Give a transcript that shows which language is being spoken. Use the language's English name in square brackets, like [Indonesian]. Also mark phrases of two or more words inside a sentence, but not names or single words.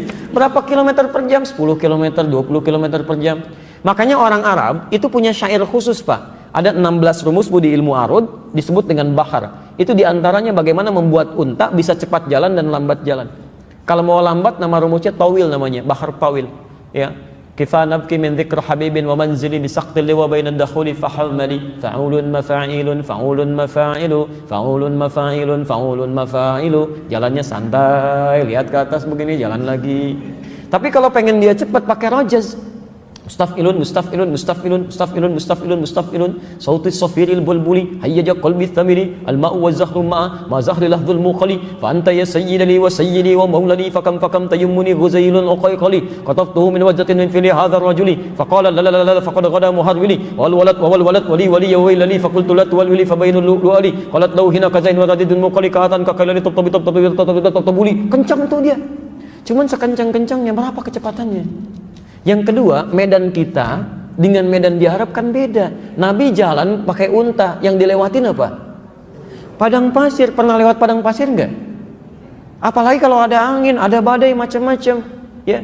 [Indonesian] Berapa kilometer per jam? 10 km, 20 km per jam. Makanya orang Arab itu punya syair khusus, Pak. Ada 16 rumus di ilmu arud, disebut dengan bahar. Itu diantaranya bagaimana membuat unta bisa cepat jalan dan lambat jalan. Kalau mau lambat, nama rumusnya tawil namanya, bahar tawil. [Arabic] يا، قفا نبك من ذكرى حبيب ومنزلي بسقط وبين الدخول فحومل فعولن مفاعيلن فعولن مفاعيل فعولن مفاعيلن فعولن مفاعيل. [Indonesian] Jalannya santai, lihat ke atas begini, jalan lagi. Tapi kalau pengen dia cepat pakai rajaz. [Arabic] مستفعلن، مستفعلن، مستفعلن، مستفعلن، مستفعلن، مستفعلن. صوت صفير البلبل، هيج قلبي الثمل، الماء والزهر معا، مع زهر لحظ المقل، فأنت يا سيد لي وسيدي ومولاني، فكم تيمني غزيل عقيقلي، قطفته من وجنة من فيل هذا الرجل، فقال لا لا لا لا فقد غدا مهرولي، والولد ولي ولي يا ويلني، فقلت لا تولول فبين اللؤلؤ، قالت لو حين كذا ورديد مقلي كأته كه كيلاني تبولي. [Indonesian] Kencang tuh dia. Cuman sekencang-kencangnya berapa kecepatannya? Yang kedua, medan kita dengan medan diharapkan beda. Nabi jalan pakai unta, yang dilewatin apa? Padang pasir. Pernah lewat padang pasir enggak? Apalagi kalau ada angin, ada badai macam-macam, ya.